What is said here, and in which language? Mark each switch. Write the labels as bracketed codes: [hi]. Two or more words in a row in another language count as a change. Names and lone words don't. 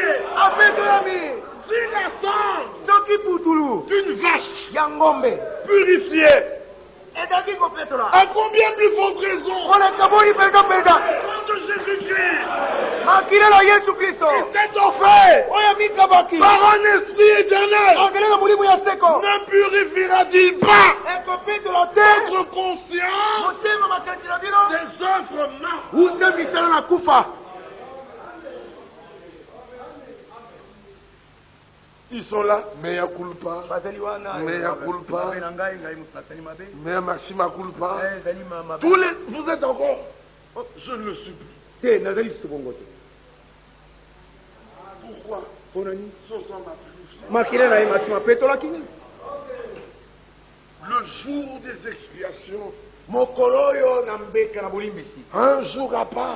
[fr] Si la sang d'une vache purifiée, à combien plus forte raison de Jésus-Christ, qui s'est offert par un esprit éternel, ne purifiera-t-il pas votre conscience des œuvres mortes? Ils sont là, [la] mea culpa, mea culpa, mea maxima culpa. [fr] Tous les, vous êtes encore, oh, je ne le supplie. Pourquoi? Ce sang m'a purifié. Le jour des expiations, un jour à part.